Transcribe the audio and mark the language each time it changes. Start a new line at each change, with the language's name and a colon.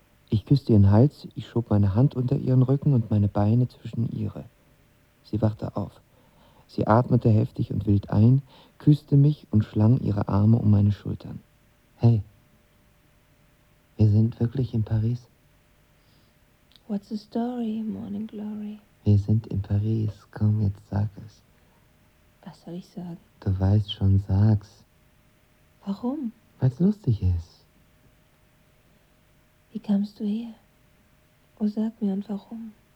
German: Ich küsste ihren Hals, ich schob meine Hand unter ihren Rücken und meine Beine zwischen ihre. Sie wachte auf. Sie atmete heftig und wild ein, küsste mich und schlang ihre Arme um meine Schultern. Hey, wir sind wirklich in Paris?
English: What's the story, Morning Glory?
German: Wir sind in Paris, komm, jetzt sag es. Was soll ich sagen? Du weißt schon, sag's. Warum? Weil's lustig ist. Wie kamst du her? Oh, sag mir, und warum?